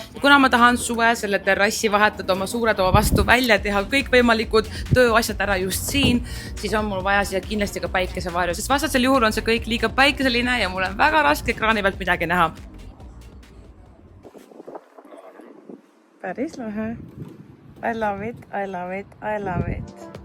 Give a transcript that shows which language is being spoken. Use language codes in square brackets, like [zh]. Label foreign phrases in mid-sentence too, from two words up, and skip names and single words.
[et] Ja kuna ma tahan suve selle terrassi vahetada oma suure toa vastu välja, teha kõik võimalikud tööasjad ära just siin, siis on mul vaja siia kindlasti ka päikesevarju, sest vastasel juhul on see kõik liiga päikeseline ja mul on väga raske ekraani pealt midagi näha. Päris lahe. [en] I love it, I love it, I love it.